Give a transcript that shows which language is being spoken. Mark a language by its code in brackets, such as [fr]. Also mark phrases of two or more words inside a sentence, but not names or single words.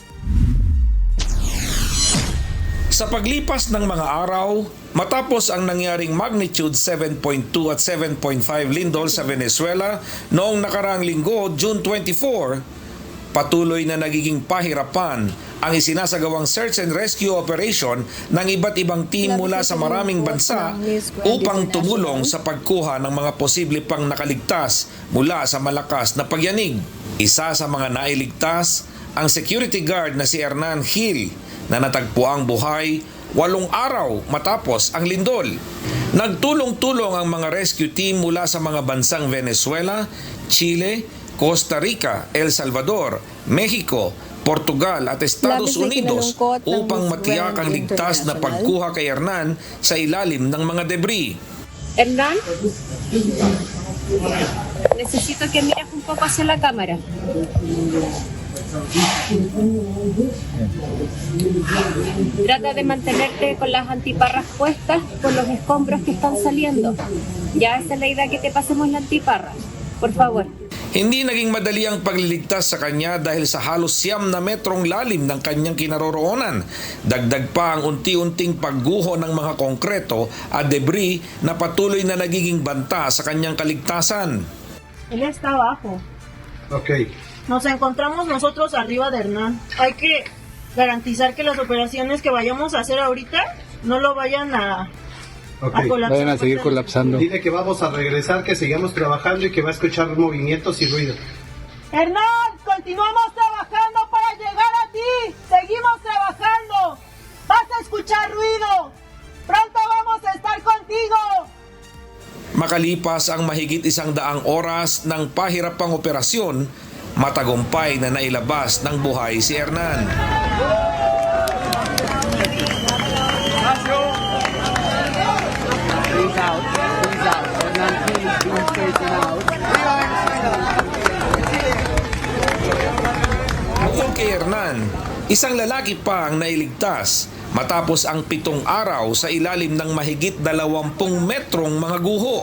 [tl] Sa paglipas ng mga araw, matapos ang nangyaring magnitude 7.2 at 7.5 lindol sa Venezuela noong nakaraang linggo, June 24, patuloy na nagiging pahirapan ang isinasagawang [en] search and rescue operation [tl] ng iba't ibang team mula sa maraming bansa upang tumulong sa pagkuha ng mga posible pang nakaligtas mula sa malakas na pagyanig. Isa sa mga nailigtas ang security guard na si Hernan Hill na natagpuang buhay 8 araw matapos ang lindol. Nagtulong-tulong ang mga [en] rescue team [tl] mula sa mga bansang Venezuela, Chile, Costa Rica, El Salvador, Mexico, Portugal at Estados Unidos upang matiyak ang ligtas na pagkuha kay Hernan sa ilalim ng mga debris. [es] Hernán, necesito que mires un poco hacia la cámara. Trata de mantenerte con las antiparras puestas por los escombros que están saliendo. Ya esa es la idea, que te pasemos la antiparra, por favor. [tl] Hindi naging madali ang pagliligtas sa kanya dahil sa halos 9 metrong lalim ng kanyang kinaroroonan. Dagdag pa ang unti-unting pagguho ng mga konkreto at debris na patuloy na nagiging banta sa kanyang kaligtasan. [es] Él está abajo. Okay. Nos encontramos nosotros arriba de Hernán. Hay que garantizar que las operaciones que vayamos a hacer ahorita no lo vayan a colapsar. Vayan a seguir colapsando. Dile que vamos a regresar, que sigamos trabajando y que va a escuchar movimientos y ruido. Hernán, continuamos trabajando para llegar a ti. Seguimos trabajando. Vas a escuchar ruido. Pronto vamos a estar contigo. [tl] Makalipas ang mahigit 100 oras ng pahirapang operasyon, matagumpay na nailabas ng buhay si Hernan. Bukod kay Hernan, isang lalaki pa ang nailigtas matapos ang 7 araw sa ilalim ng mahigit 20 metrong mga guho.